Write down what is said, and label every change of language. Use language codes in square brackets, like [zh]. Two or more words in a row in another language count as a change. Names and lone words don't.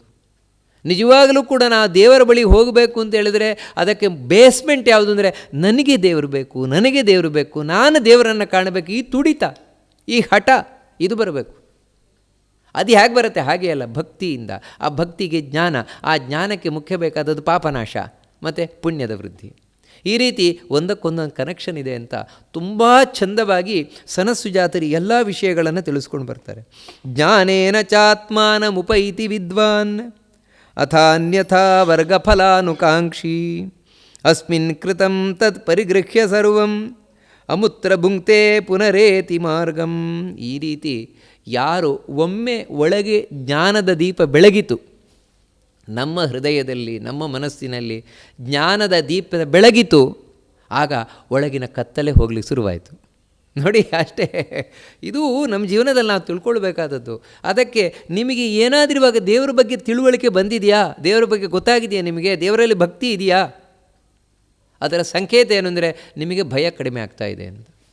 [kn] ನಿಜವಾಗಲೂ ಕೂಡ ನಾವು ದೇವರ ಬಳಿ ಹೋಗಬೇಕು ಅಂತ ಹೇಳಿದರೆ ಅದಕ್ಕೆ ಬೇಸ್ಮೆಂಟ್ ಯಾವುದು ಅಂದರೆ ನನಗೆ ದೇವರು ಬೇಕು, ನನಗೆ ದೇವರು ಬೇಕು, ನಾನು ದೇವರನ್ನು ಕಾಣಬೇಕು, ಈ ತುಡಿತ, ಈ ಹಠ ಇದು ಬರಬೇಕು. ಅದು ಹೇಗೆ ಬರುತ್ತೆ? ಹಾಗೆ ಅಲ್ಲ, ಭಕ್ತಿಯಿಂದ. ಆ ಭಕ್ತಿಗೆ ಜ್ಞಾನ, ಆ ಜ್ಞಾನಕ್ಕೆ ಮುಖ್ಯ ಬೇಕಾದದ್ದು ಪಾಪನಾಶ ಮತ್ತು ಪುಣ್ಯದ ವೃದ್ಧಿ. ಈ ರೀತಿ ಒಂದಕ್ಕೊಂದೊಂದು ಕನೆಕ್ಷನ್ ಇದೆ ಅಂತ ತುಂಬ ಚಂದವಾಗಿ ಸನತ್ಸುಜಾತರು ಎಲ್ಲ ವಿಷಯಗಳನ್ನು ತಿಳಿಸ್ಕೊಂಡು ಬರ್ತಾರೆ. [sa] ಜ್ಞಾನೇನ ಚಾತ್ಮಾನಮುಪೈತಿ ವಿದ್ವಾನ್ ಅಥಾನ್ಯಥಾ ವರ್ಗಫಲಾನುಕಾಂಕ್ಷಿ ಅಸ್ಮಿನ್ ಕೃತಂ ತತ್ ಪರಿಗೃಹ್ಯ ಸರ್ವಂ ಅಮುತ್ರ ಭುಂಕ್ತೆ ಪುನರೇತಿ ಮಾರ್ಗಂ. [kn] ಈ ರೀತಿ ಯಾರು ಒಮ್ಮೆ ಒಳಗೆ ಜ್ಞಾನದ ದೀಪ ಬೆಳಗಿತು, ನಮ್ಮ ಹೃದಯದಲ್ಲಿ, ನಮ್ಮ ಮನಸ್ಸಿನಲ್ಲಿ ಜ್ಞಾನದ ದೀಪದ ಬೆಳಗಿತು, ಆಗ ಒಳಗಿನ ಕತ್ತಲೆ ಹೋಗ್ಲಿಕ್ಕೆ ಶುರುವಾಯಿತು. ನೋಡಿ, ಅಷ್ಟೇ. ಇದು ನಮ್ಮ ಜೀವನದಲ್ಲಿ ನಾವು ತಿಳ್ಕೊಳ್ಬೇಕಾದದ್ದು. ಅದಕ್ಕೆ ನಿಮಗೆ ಏನಾದರೂ ಇವಾಗ ದೇವರ ಬಗ್ಗೆ ತಿಳುವಳಿಕೆ ಬಂದಿದೆಯಾ, ದೇವರ ಬಗ್ಗೆ ಗೊತ್ತಾಗಿದೆಯಾ, ನಿಮಗೆ ದೇವರಲ್ಲಿ ಭಕ್ತಿ ಇದೆಯಾ, ಅದರ ಸಂಕೇತ ಏನು ಅಂದರೆ ನಿಮಗೆ ಭಯ ಕಡಿಮೆ ಆಗ್ತಾ ಇದೆ ಅಂತ.